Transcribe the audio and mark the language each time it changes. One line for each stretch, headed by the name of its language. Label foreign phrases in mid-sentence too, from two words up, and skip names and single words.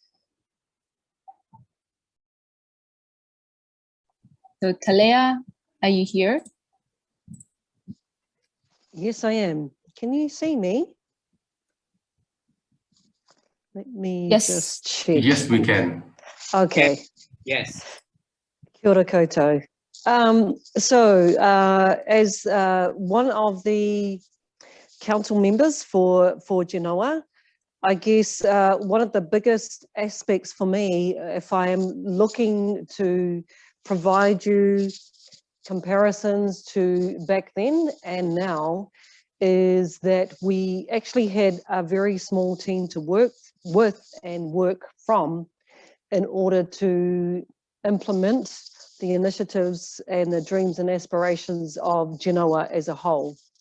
English: So Talea, are you here? Yes, I am. Can you see me? Let me just check. Yes, we can. Okay. Yes.
Māori: Kia ora koutou.
English: As one of the council members for GENOA, I guess one of the biggest aspects for me, if I am looking to provide you comparisons to back then and now, is that we actually had a very small team to work with and work from in order to implement the initiatives and the dreams and aspirations of GENOA as a whole.